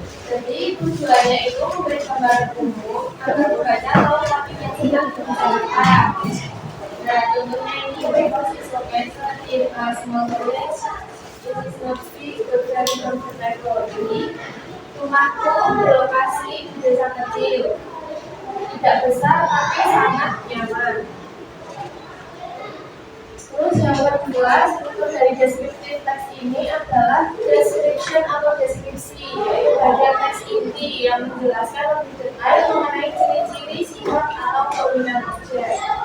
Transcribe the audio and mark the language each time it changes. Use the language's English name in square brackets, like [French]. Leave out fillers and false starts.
[Indonesian] Jadi tujuannya itu memberi gambaran umum agar pembaca tahu topik yang sedang dibicarakan. Nah, contohnya ini [English] my house is located in a small village. It is not big, but very comfortable. [Indonesian] Jadi rumahku berlokasi di desa kecil. Tidak besar tapi sangat nyaman. Terus yang kedua, struktur dari descriptive text ini adalah description atau deskripsi, yaitu bagian teks inti yang menjelaskan lebih detail mengenai ciri-ciri, sifat atau keunikan objek.